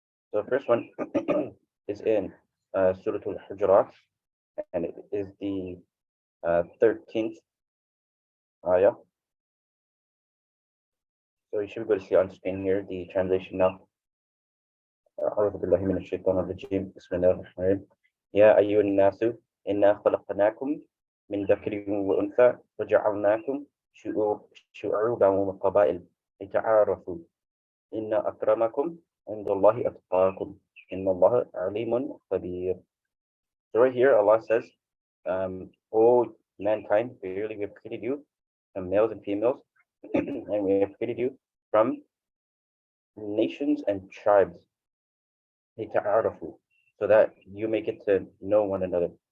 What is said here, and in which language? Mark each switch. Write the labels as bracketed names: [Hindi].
[English] So the first one is in Surah Al-Hujurat, and it is the 13th ayah. So you should be able to see on screen here the translation now. [Arabic] أعوذ بالله من الشيطان الرجيم بسم الله الرحمن الرحيم يا أيها الناس إنا خلقناكم من ذكر وأنثى وجعلناكم شعوبا وقبائل لتعارفوا إن أكرمكم عند الله أتقاكم إن الله عليم خبير. [English] So right here Allah says, O mankind, verily we have created you from males and females, and we have created you from nations and tribes, so that you may get to know one another.